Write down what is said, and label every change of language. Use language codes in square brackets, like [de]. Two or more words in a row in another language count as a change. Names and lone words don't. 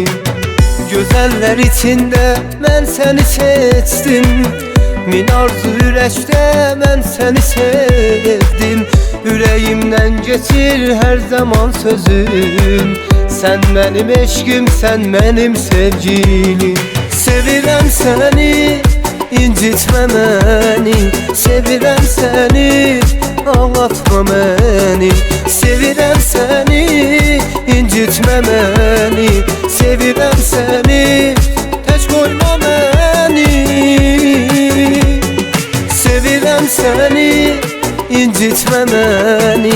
[tr] Güzeller içinde ben seni seçtim. Min arzu yürekte ben seni sevdim. Yüreğimden geçir her zaman sözün. Sen benim eşkim, sen benim sevgilim. [az] Sevirəm seni, incitmə məni. Sevirəm seni, ağlatma məni. Sevirəm seni, incitmə məni. Sevirəm seni, tək qoyma məni. Sevirəm seni, incitmə məni.